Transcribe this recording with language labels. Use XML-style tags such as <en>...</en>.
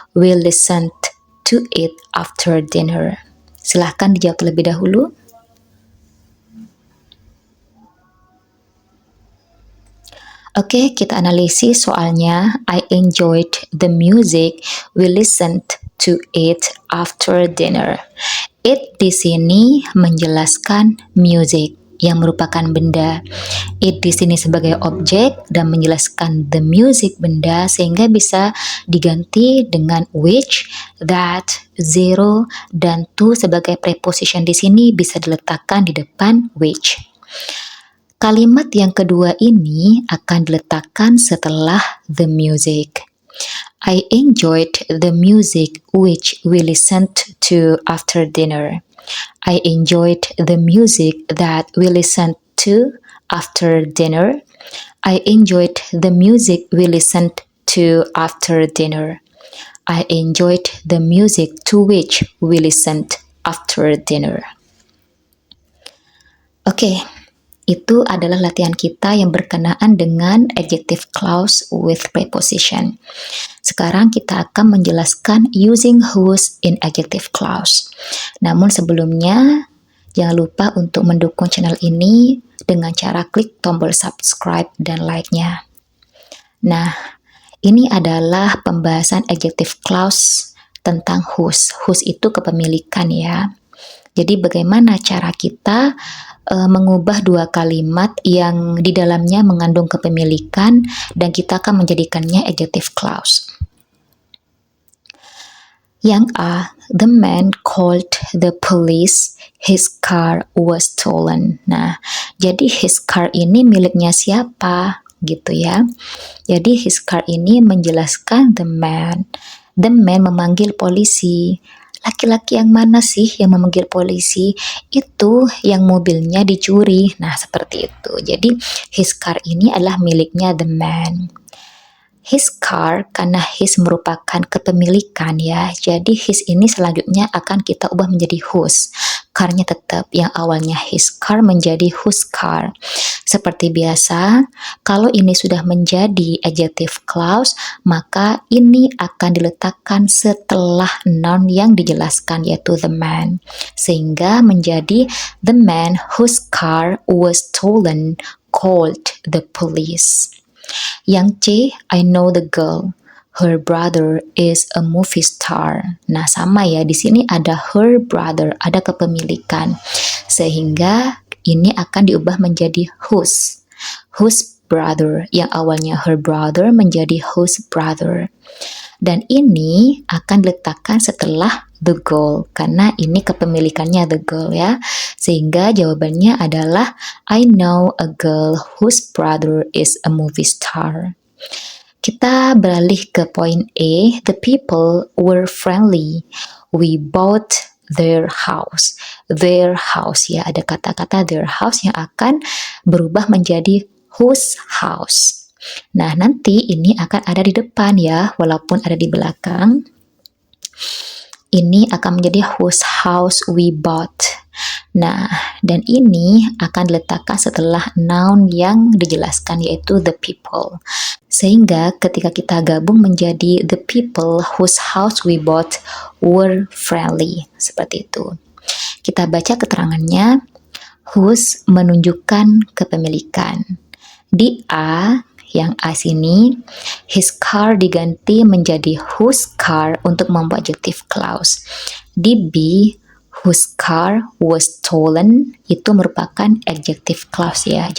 <en>We listened to it after dinner.</en> <id>Silahkan dijawab terlebih dahulu. Oke, kita analisis soalnya.</id> <en>I enjoyed the music. We listened to it after dinner.</en> <id>It di sini menjelaskan music yang merupakan benda. It di sini sebagai objek dan menjelaskan the music benda, sehingga bisa diganti dengan which, that, zero, dan to sebagai preposition di sini bisa diletakkan di depan which. Kalimat yang kedua ini akan diletakkan setelah the music.</id> <en>I enjoyed the music which we listened to after dinner. I enjoyed the music that we listened to after dinner. I enjoyed the music we listened to after dinner. I enjoyed the music to which we listened after dinner.</en> <id>Oke, itu adalah latihan kita yang berkenaan dengan adjective clause with preposition. Sekarang kita akan menjelaskan</id> <en>using whose in adjective clause.</en> <id>Namun sebelumnya, jangan lupa untuk mendukung channel ini dengan cara klik tombol subscribe dan like-nya. Nah, ini adalah pembahasan adjective clause tentang whose. Whose itu kepemilikan ya. Jadi bagaimana cara kita mengubah dua kalimat yang di dalamnya mengandung kepemilikan dan kita akan menjadikannya adjective clause. Yang A,</id> <en>the man called the police, his car was stolen.</en> <id>Nah, jadi his car ini miliknya siapa? Gitu ya. Jadi his car ini menjelaskan the man. The man memanggil polisi. Laki-laki yang mana sih yang memanggil polisi? Itu yang mobilnya dicuri. Nah, seperti itu. Jadi his car ini adalah miliknya the man. His car, karena his merupakan kepemilikan ya, jadi his ini selanjutnya akan kita ubah menjadi whose. Car-nya tetap yang awalnya his car menjadi whose car. Seperti biasa, kalau ini sudah menjadi adjective clause, maka ini akan diletakkan setelah noun yang dijelaskan, yaitu the man. Sehingga menjadi</id> <en>the man whose car was stolen called the police.</en> <id>Yang C,</id> <en>I know the girl. Her brother is a movie star.</en> <id>Nah, sama ya, di sini ada her brother, ada kepemilikan. Sehingga ini akan diubah menjadi whose. Whose brother. Yang awalnya her brother menjadi whose brother. Dan ini akan diletakkan setelah the girl, karena ini kepemilikannya the girl ya. Sehingga jawabannya adalah</id> <en>I know a girl whose brother is a movie star.</en> <id>Kita beralih ke poin E.</id> <en>The people were friendly. We bought their house. Their house</en> <id>ya, ada kata-kata</id> <en>their house</en> <id>yang akan berubah menjadi</id> <en>whose house.</en> <id>Nah, nanti ini akan ada di depan ya, walaupun ada di belakang. Ini akan menjadi</id> <en>whose house we bought.</en> <id>Nah, dan ini akan diletakkan setelah noun yang dijelaskan, yaitu the people. Sehingga ketika kita gabung menjadi</id> <en>the people whose house we bought were friendly.</en> <id>Seperti itu. Kita baca keterangannya. Whose menunjukkan kepemilikan. Di A, yang A sini, his car diganti menjadi whose car untuk membuat adjective clause. Di B,</id> <en>whose car was stolen,</en> <id>itu merupakan adjective clause ya.</id>